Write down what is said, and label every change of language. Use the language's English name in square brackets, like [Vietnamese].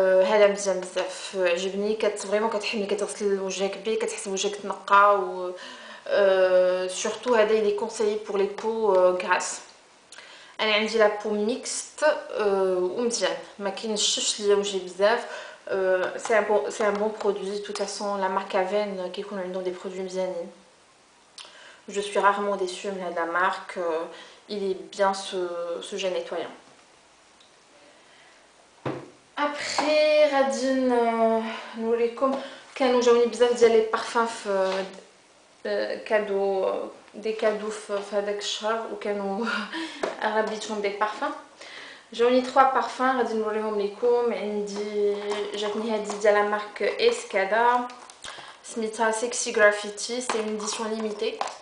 [Arabic] هذا مزيان بزاف، عجبني. فريمون كتحمي، كتغسل وجهك به، كتحس وجهك تنقى. و سورتو هذا لي كونسايي بور لي بو غراس. انا عندي لا بو ميكست ومزيان، ما كينشفش ليا وجهي بزاف. [French] c'est un bon produit. De toute façon la marque Aven [Arabic] كيكون عندهم [French] des produits [Arabic] مزيانين. [French] je suis rarement déçue [Arabic] من [French] la marque. il est bien ce gel nettoyant. [Arabic] après غادي نوريكم كانوا جاوني بزاف ديال لي بارفان في كادو، دي كادو في هذاك الشهر، وكانوا اغلبيتهم دي بارفان. جاوني 3 بارفان غادي نوريهم لكم. عندي جاتني هذه ديال لا مارك اسكادا، سميتها سيكسي غرافيتي، سي اون اديسيون ليميتي.